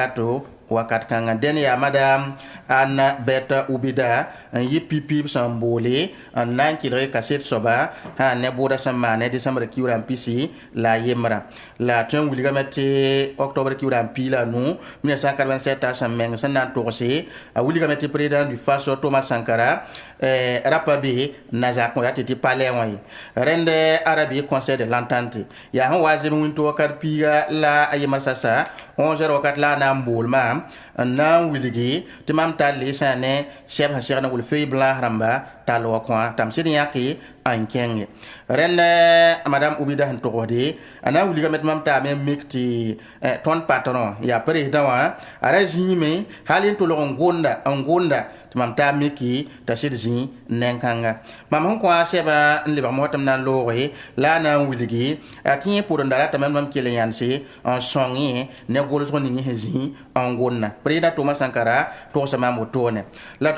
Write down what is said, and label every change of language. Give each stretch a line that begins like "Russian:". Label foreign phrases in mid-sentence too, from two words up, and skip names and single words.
Mossi: wakat kãngã dẽn yaa madame Anne Berthe Oubida n yɩ pipi b sẽn boole n na n kelge kaset soaba sã ne bʋʋda sẽn maane décembre kiuurã n pisi la a yembrã la tõe n wilgame tɩ octobre kiuurã n pii la nu 1987 sẽn meng sẽn na n togse a wilgame tɩ président du Faso Thomas Sankara rapa be na zak yaa tɩ tɩ palais wã ye rẽnd arabi conseil de l'entente yaa sẽn wa zem wĩnto wakat piiga la a yembr sasa 11 wakat la a na n boolmã n na n wilgi tɩ mam tall sã ne sɛb sẽn segd n wʋl
French: feuille blanche
Mossi: rãmba tall wa kõ tame sɩd yãke n kẽnge rẽnd madame Oubida sẽn togsde a na n wilgame tɩ mam taame n mik tɩ tõnd patron yaa président wã a ra zĩime hal n tolg n gonda tɩ mam taa miki t'a sɩd zĩ nen-kãnga mam sẽn kõ-a sɛba n lebg mosã tɩ m na n looge la a na n wilgi a tɩ yẽ pʋdenda ratame mam kell n yãnse n sõng ne golsg ning sẽn zĩ n gonna président Thomas Sankara togsa mam wotone la